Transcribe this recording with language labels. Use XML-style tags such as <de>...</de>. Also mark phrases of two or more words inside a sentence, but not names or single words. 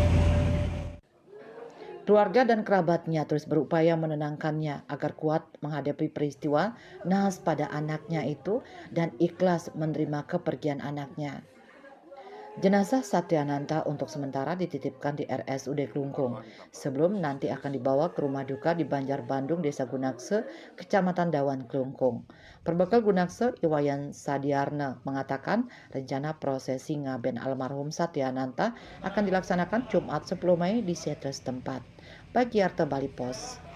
<id>Keluarga dan kerabatnya terus berupaya menenangkannya agar kuat menghadapi peristiwa nahas pada anaknya itu dan ikhlas menerima kepergian anaknya. Jenazah Satriananta untuk sementara dititipkan di RSUD Klungkung sebelum nanti akan dibawa ke rumah duka di Banjar Bandung, Desa Gunakse, Kecamatan Dawan Klungkung. Perbekal Gunakse, Iwayan Sadiarna mengatakan rencana prosesi ngaben almarhum Satriananta akan dilaksanakan Jumat 10 Mei di setres tempat. Bagi Bali Pos.</id>